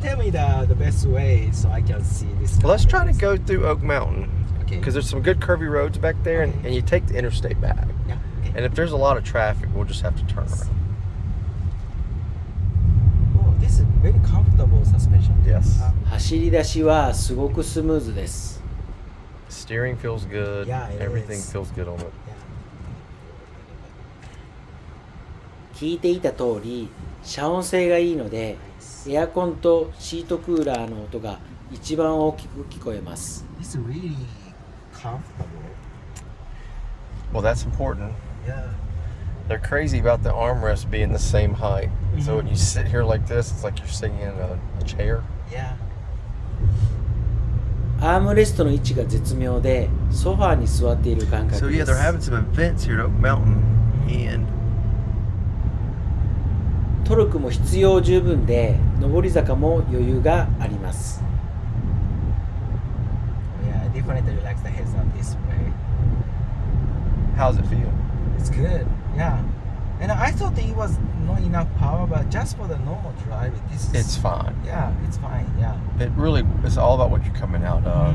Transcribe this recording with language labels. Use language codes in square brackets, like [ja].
[en] Tell me the best way so I can see this. Let's try to go through Oak Mountain Okay. because there's some good curvy roads back there, and you take the interstate back. Yeah. Okay. And if there's a lot of traffic, we'll just have to turn around. Oh, this is very comfortable suspension. Yes. [ja] 走り出しはすごくスムーズです。 [en] Steering feels good. Yeah, it Everything is. feels good on it. Yeah. [ja] 聞いていた通り遮音性がいいのでエアコンとシートクーラーの音が一番大きく聞こえます。 [en] It's really comfortable. Well, that's important. Yeah. They're crazy about the armrest being the same height. So when you sit here like this, it's like you're sitting in a chair. Yeah. [ja] アームレストの位置が絶妙でソファーに座っている感 [en] So [ja] 覚 [en] yeah, [ja] で [en] they're [ja] す。 [en] having some events here at Oak Mountain, and [ja] トルクも必要十分で上り坂も余裕があります。 [en] Yeah, I definitely like the heads up this way. how's it feel? It's good. Yeah. And I thought it was not enough power, but just for the normal drive, this is. It's fine. Yeah, it's fine. Yeah. It's all about what you're coming out of.